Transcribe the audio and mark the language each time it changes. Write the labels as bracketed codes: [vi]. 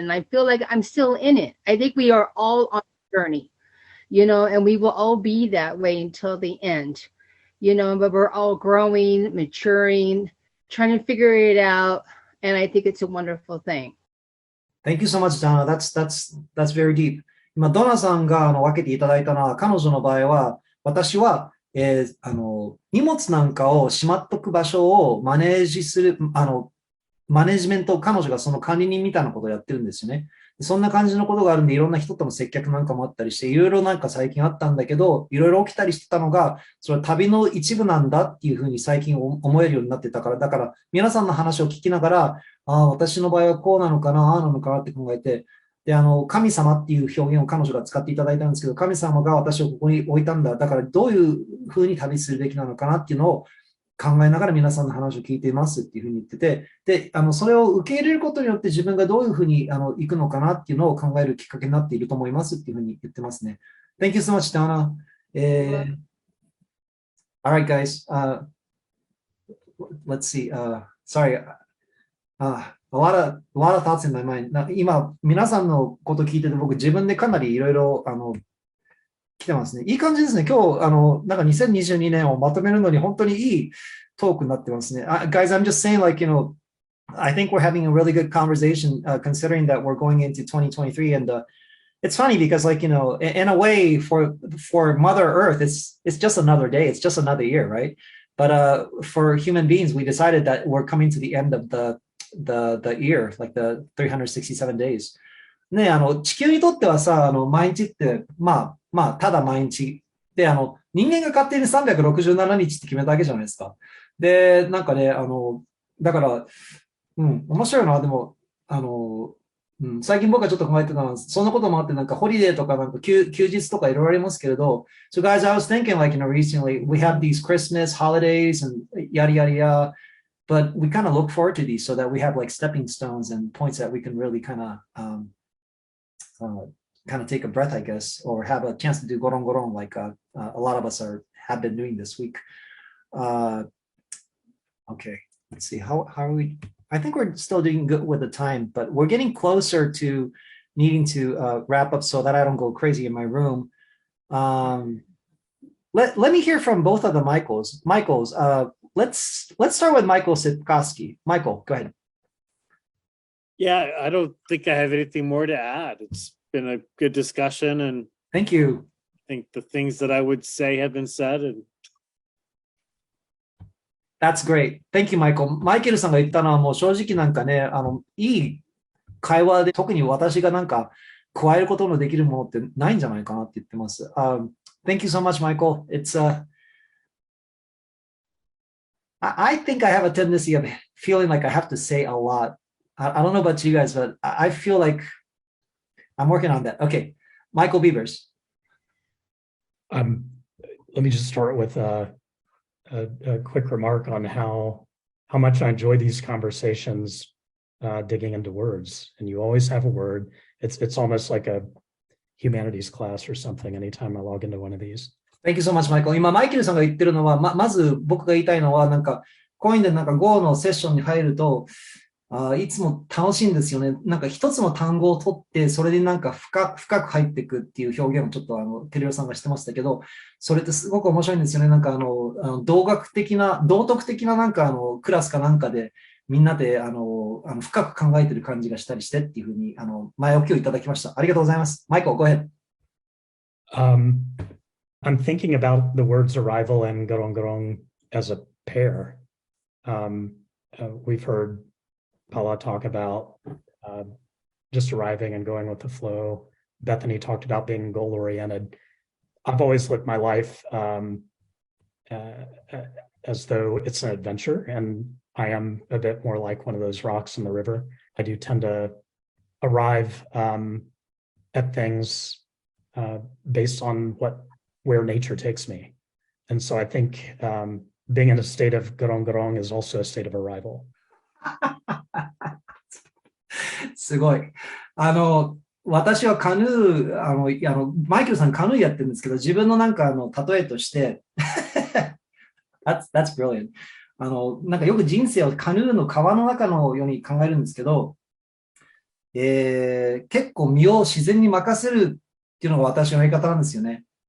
[en] And I feel like I'm still in it. I think we are all on a journey, and we will all be that way until the end, but we're all growing, maturing, trying to figure it out. And I think it's a wonderful thing. Thank you so much, Donna. That's very deep. [ja] 今、ドナさんが分けていただいたのは、彼女の場合は、私は、荷物なんかをしまっとく場所をマネージする、マネジメントを彼女がその管理人みたいなことをやってるんですよね。そんな感じのことがあるんで、いろんな人との接客なんかもあったりして、いろいろなんか最近あったんだけど、いろいろ起きたりしてたのが、それは旅の一部なんだっていうふうに最近思えるようになってたから、だから皆さんの話を聞きながら、私の場合はこうなのかな、ああなのかなって考えて、で、神様っていう表現を彼女が使っていただいたんですけど、神様が私をここに置いたんだ。だからどういうふうに旅するべきなのかなっていうのを考えながら皆さんの話を聞いていますっていうふうに言ってて、で、それを受け入れることによって自分がどういうふうに行くのかなっていうのを考えるきっかけになっていると思いますっていうふうに言ってますね。 [en] Thank you so much, Donna. All right, guys. Let's see. Sorry. A lot of thoughts in my mind. [ja] 今、皆さんのこと聞いてて、僕自分でかなりいろいろ来てますね。いい感じですね。今日、なんか2022年をまとめるのに本当にいいトークになってますね。 [en] Guys, I'm just saying, like, I think we're having a really good conversation, considering that we're going into 2023. And it's funny because, like, in a way, for Mother Earth, it's just another day. It's just another year, right? But for human beings, we decided that we're coming to the end of the year, like the 367 days. [ja] ね、地球にとってはさ、毎日って、まあ、ただ毎日。で、人間が勝手に367日って決めたわけじゃないですか。で、なんかね、だから、面白いな、でも、最近僕はちょっと考えてたのは、そんなこともあって、なんかホリデーとか、なんか休日とかいろいろありますけれど、 [en] So guys, I was thinking, like, recently, we have these Christmas holidays and yada, yada, yada. But we kind of look forward to these so that we have like stepping stones and points that we can really kind of take a breath, I guess, or have a chance to do goron goron like a lot of us have been doing this week. Okay, let's see. How are we? I think we're still doing good with the time, but we're getting closer to needing to wrap up so that I don't go crazy in my room. Let me hear from both of the Michaels. Let's start with Michael Sitkoski. Michael, go ahead. Yeah, I don't think I have anything more to add. It's been a good discussion, and thank you. I think the things that I would say have been said. And That's great. Thank you, Michael. [ja] マイケルさんが言ったのはもう正直なんかね、いい会話で特に私がなんか加えることのできるものってないんじゃないかなって言ってます。 [en] Thank you so much, Michael. I think I have a tendency of feeling like I have to say a lot. I don't know about you guys, but I feel like I'm working on that. Okay, Michael Beavers. Let me just start with a quick remark on how much I enjoy these conversations, digging into words. And you always have a word. It's almost like a humanities class or something anytime I log into one of these. Thank you so much, Michael. [ja] 今、マイケルさんが言ってるのは、まず僕が言いたいのは、なんか、コインでなんか Go のセッションに入ると、いつも楽しいんですよね。なんか一つの単語を取って、それでなんか深く入っていくっていう表現をちょっとテレビさんがしてましたけど、それってすごく面白いんですよね。なんか道徳的ななんかクラスかなんかで、みんなで深く考えてる感じがしたりしてっていうふうに、前置きをいただきました。ありがとうございます。マイコ、 [en] go ahead. I'm thinking about the words arrival and Goron Goron as a pair. We've heard Paula talk about just arriving and going with the flow. Bethany talked about being goal oriented. I've always lived my life as though it's an adventure, and I am a bit more like one of those rocks in the river. I do tend to arrive at things based on where nature takes me. And so I think being in a state of Goron Goron is also a state of arrival. [ja] すごい。私はカヌー、マイケルさんカヌーやってるんですけど、自分のなんか例えとして、 [en] that's brilliant. [ja] なんかよく人生をカヌーの川の中のように考えるんですけど、結構身を自然に任せるっていうのが私のやり方なんですよね。